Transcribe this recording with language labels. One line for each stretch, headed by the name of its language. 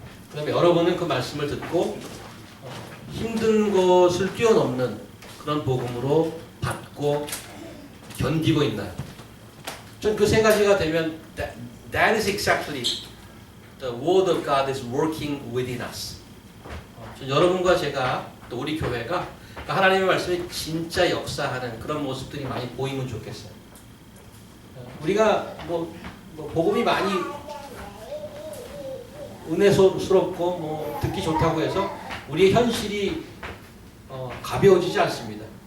Korean: 그 다음에 여러분은 그 말씀을 듣고 힘든 것을 뛰어넘는 그런 복음으로 받고 견디고 있나요? 전 그 세 가지가 되면
English: that is exactly the word of God is working within us.
Korean: 전 여러분과 제가 또 우리 교회가 하나님의 말씀이 진짜 역사하는 그런 모습들이 많이 보이면 좋겠어요. 우리가 뭐 복음이 많이 은혜스럽고 뭐 듣기 좋다고 해서 우리의 현실이 가벼워지지 않습니다.